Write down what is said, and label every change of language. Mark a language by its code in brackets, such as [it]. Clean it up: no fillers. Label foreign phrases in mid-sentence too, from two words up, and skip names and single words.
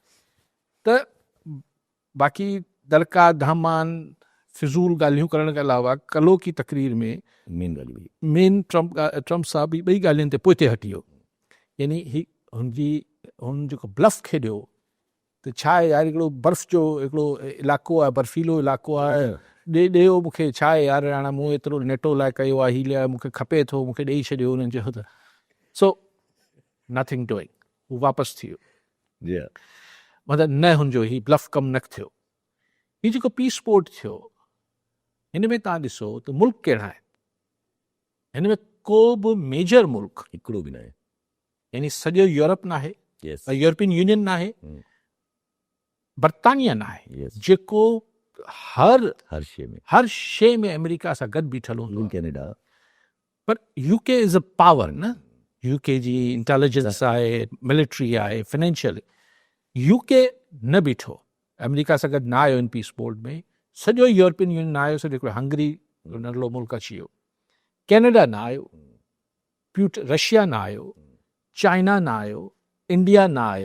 [sd] त बाक़ी दरका धामान फिज़ूल ॻाल्हियूं करण खां अलावा कलो की तकरीर में मेन ट्रम्प साहब बि ॿई ॻाल्हियुनि ते पोइ हिते हटी वियो। यानी हुन जेको ब्लफ खेॾियो त छा आहे यार, हिकिड़ो बर्फ़ जो हिकिड़ो इलाइक़ो आहे, बर्फ़ीलो इलाइक़ो आहे, ॾियो मूंखे, छा आहे यार, हाणे मूं एतिरो नेटो लाइ कयो आहे, हीअ लाइ मूंखे खपे थो, मूंखे ॾेई छॾियो, हुननि चयो त [en] so nothing doing, [sd] हू वापसि थी वियो। [en] Yeah. [sd] मतिलबु न हुनजो ही ब्लफ कमु न थियो। हीउ जेको पीस पोर्ट थियो, हिन में तव्हां ॾिसो त मुल्क कहिड़ा आहिनि, हिन में को बि मेजर मुल्क हिकिड़ो बि न आहे। यानी सॼो यूरोप न आहे, [en] Yes. [sd] यूरोपियन यूनियन न आहे, हम्म। बर्तानिया न आहे, [en] Yes. [sd] जेको हर शइ में में अमेरिका सां गॾु बीठल हूंदो आहे। कैनेडा पर [en] UK is a power [sd] न, यूके जी इंटेलिजेंस आहे, मिलिट्री आहे, फाइनेंशियल, यूके न बीठो, अमेरिका सां गॾु न आयो इन पीस बोर्ड में, सॼो यूरोपियन यूनियन न आयो, सॼो हिकिड़ो हंगरी नंढड़ो मुल्क अची वियो, कैनेडा न आयो, रशिया न आयो, चाइना न आयो, इंडिया न आयो।